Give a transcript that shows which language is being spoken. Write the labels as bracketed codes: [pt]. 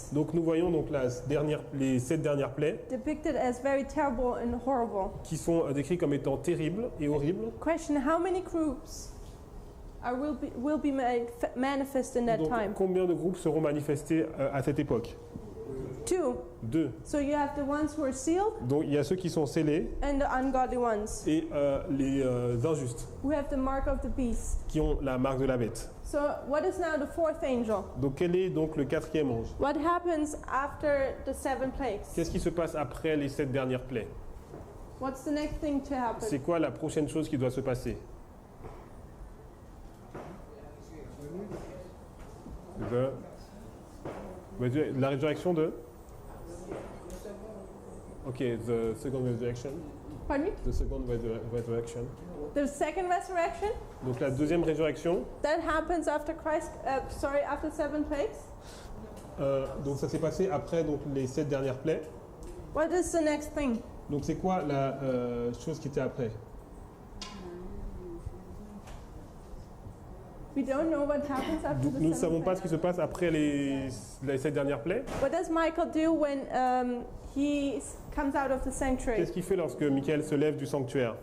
[fr] Donc nous voyons donc les 7 dernières plaies [en] depicted as very terrible and horrible. [fr] qui sont décrites comme étant terribles et horribles. [en] Question, how many groups will be manifest in that [fr] Donc, [en] time? [fr] combien de groupes seront manifestés à cette époque? [en] 2. [fr] 2. [en] So you have the ones who are sealed [fr] Donc il y a ceux qui sont scellés [en] and the ungodly ones [fr] et les injustes [en] who have the mark of the beast. [fr] qui ont la marque de la bête. [en] So what is now the 4th angel? [fr] Donc quel est donc le 4e ange? [en] What happens after the 7 plagues? [fr] Qu'est-ce qui se passe après les 7 dernières plaies? [en] What's the next thing to happen? [fr] C'est quoi la prochaine chose qui doit se passer? La résurrection de? [en] Ok, the second resurrection. Pardon me? The second resurrection. The second resurrection? [fr] Donc la deuxième résurrection, [en] That happens after after 7 plagues. [fr] donc ça s'est passé après donc, les 7 dernières plaies. [en] What is the next thing? [fr] Donc c'est quoi la chose qui était après? [en] We don't know what happens after [fr] Donc [en] the [fr] nous ne [en] 7 [fr] savons pas [en] plagues. [fr] ce qui se passe après les 7 dernières plaies. [en] What does Michael do when he comes out of the sanctuary? [fr] Qu'est-ce qu'il fait lorsque Michael se lève du sanctuaire?